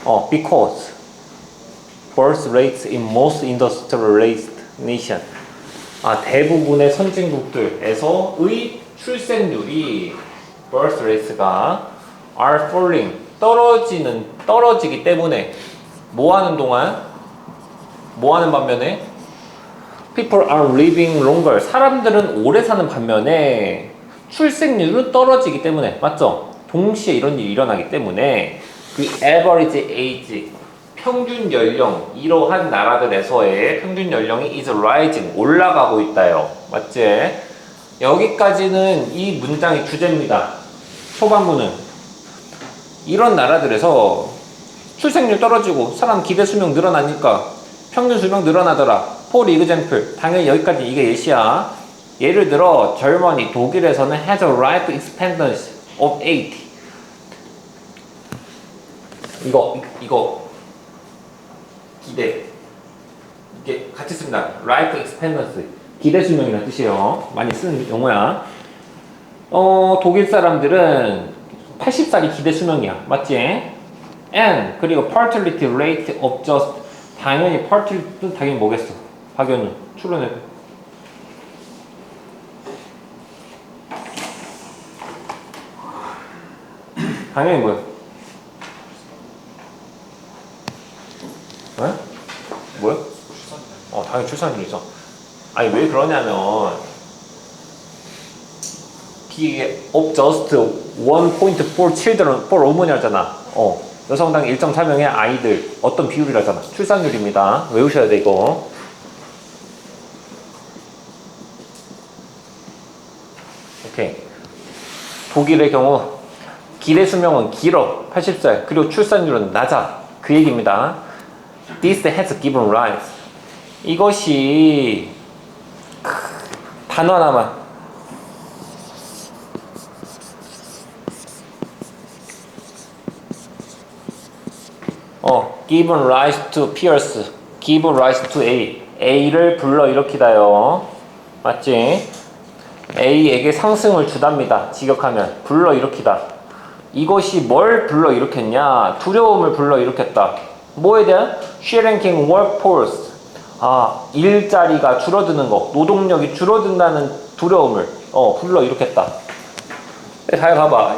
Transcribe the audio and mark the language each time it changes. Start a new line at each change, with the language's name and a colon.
English: Because birth rates in most industrialized nation.
Korean: 대부분의 선진국들에서의 출생률이 birth rates가
English: are falling
Korean: 떨어지기 때문에 뭐 하는 동안 뭐 하는 반면에
English: people are living longer
Korean: 사람들은 오래 사는 반면에 출생률은 떨어지기 때문에 맞죠? 동시에 이런 일이 일어나기 때문에 그
English: average age
Korean: 평균 연령 이러한 나라들에서의 평균 연령이
English: is rising
Korean: 올라가고 있다요. 맞지? 여기까지는 이 문장의 주제입니다. 초반부는 이런 나라들에서 출생률 떨어지고 사람 기대 수명 늘어나니까 평균 수명 늘어나더라.
English: for example
Korean: 당연히 여기까지 이게 예시야. 예를 들어 젊은이 독일에서는
English: has a life expectancy of 80.
Korean: 이거 기대 이게 같이 씁니다. life expectancy 기대 수명이라는 뜻이에요. 많이 쓰는 용어야. 독일 사람들은 80살이 기대 수명이야. 맞지? and 그리고
English: fertility rate of just
Korean: 당연히 fertility는 당연히 뭐겠어? 박연우 추론해. 당연히 뭐야? 왜? 뭐야? 당연히 출산율이죠. 아니 왜 그러냐면 이게
English: of just 1.4 children for women
Korean: 하잖아. 여성당 1.4명의 아이들 어떤 비율이라잖아. 출산율입니다. 외우셔야 돼 이거. 오케이. 독일의 경우 기대 수명은 길어 80살 그리고 출산율은 낮아 그 얘기입니다.
English: This has given rise
Korean: 이것이 단어 하나만
English: given rise to Pierce given rise to A를
Korean: 불러일으키다요. 맞지? A에게 상승을 주답니다. 직역하면 불러일으키다. 이것이 뭘 불러일으켰냐? 두려움을 불러일으켰다. 뭐에 대한?
English: shrinking workforce
Korean: 일자리가 줄어드는 거 노동력이 줄어든다는 두려움을 불러일으켰다. 잘 봐봐.